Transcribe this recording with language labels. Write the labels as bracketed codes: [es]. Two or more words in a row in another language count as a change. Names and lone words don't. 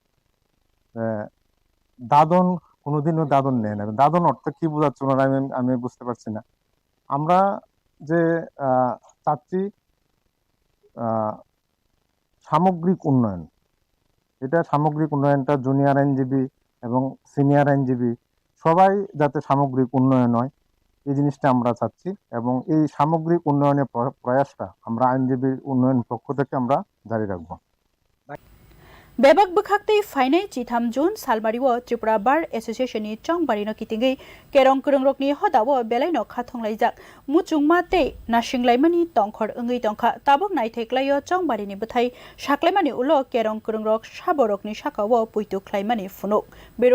[bn] দাদন কোনোদিনও দাদন নেয় না দাদন অর্থ কি বোঝাচ্ছে ওনারা আমি বুঝতে পারছি না আমরা যে চাচ্ছি সামগ্রিক উন্নয়ন এটা সামগ্রিক উন্নয়নটা জুনিয়র আইনজীবী এবং সিনিয়র আইনজীবী সবাই যাতে সামগ্রিক উন্নয়ন হয় এই জিনিসটা আমরা চাচ্ছি এবং এই সামগ্রিক উন্নয়নের প্রয়াসটা আমরা আইনজীবী উন্নয়ন পক্ষ থেকে আমরা জারি রাখবো [trp] Bebak bakhakte Phainai Chitham June salmario Tripura Bar Associationni chongbari no kitingai kerong kurung rokni hodawo belai no khathonglai muchungma te nasinglai tongkhor ongei tongkha tabok naithaiklaio chongbari ni bthai saklaimani ulo kerong kurung rok saborokni sakawo puitu khlaimani funuk